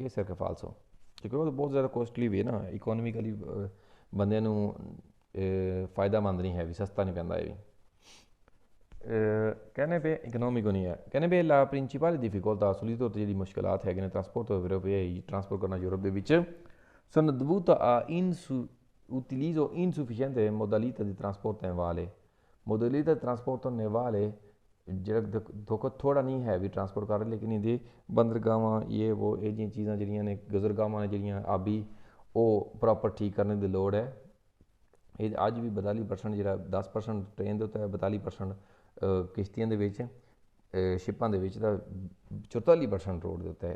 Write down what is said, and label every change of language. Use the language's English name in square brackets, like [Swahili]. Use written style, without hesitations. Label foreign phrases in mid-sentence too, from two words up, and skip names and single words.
[Punjabi] ਇਸ ਕਰਕੇ ਫਾਲਸੋ ਕਿਉਂਕਿ ਉਹ ਬਹੁਤ ਜ਼ਿਆਦਾ ਕੋਸਟਲੀ ਵੀ ਹੈ ਨਾ, ਇਕੋਨੋਮਿਕਲੀ ਬੰਦਿਆਂ ਨੂੰ ਫਾਇਦਾਮੰਦ ਨਹੀਂ ਹੈ ਵੀ, ਸਸਤਾ ਨਹੀਂ ਪੈਂਦਾ ਇਹ ਵੀ। ਕਹਿੰਦੇ ਪਏ ਇਕਨੋਮਿਕ ਨਹੀਂ ਹੈ, ਕਹਿੰਦੇ ਪਏ [Italian] la principale difficoltà [Punjabi] ਅਸਲੀ ਤੌਰ 'ਤੇ ਜਿਹੜੀ ਮੁਸ਼ਕਿਲਾਤ ਹੈਗੇ ਨੇ ਟਰਾਂਸਪੋਰਟ ਟਰਾਂਸਪੋਰਟ ਕਰਨਾ ਯੂਰਪ ਦੇ ਵਿੱਚ [Italian] sono dovuta a utilizzo insufficiente modalità di trasporto navale, modalità di trasporto navale [Punjabi] ਜਿਹੜਾ ਧੋਖਾ ਥੋੜ੍ਹਾ ਨਹੀਂ ਹੈ ਵੀ ਟਰਾਂਸਪੋਰਟ ਕਰ ਰਹੇ, ਲੇਕਿਨ ਇਹਦੇ ਬੰਦਰਗਾਹਾਂ ਇਹ ਜਿਹੀਆਂ ਚੀਜ਼ਾਂ ਜਿਹੜੀਆਂ ਨੇ ਗੁਜ਼ਰਗਾਹਾਂ ਨੇ ਜਿਹੜੀਆਂ ਆਬੀ ਉਹ ਪ੍ਰੋਪਰ ਠੀਕ ਕਰਨ ਦੀ ਲੋੜ ਹੈ। ਇਹ ਅੱਜ ਵੀ 42% ਜਿਹੜਾ 10% ਟ੍ਰੇਨ ਦੇ ਉੱਤੇ 42% ਕਿਸ਼ਤੀਆਂ ਦੇ ਵਿੱਚ ਸ਼ਿਪਾਂ ਦੇ ਵਿੱਚ ਤਾਂ 44% ਰੋਡ ਦੇ ਉੱਤੇ ਹੈ।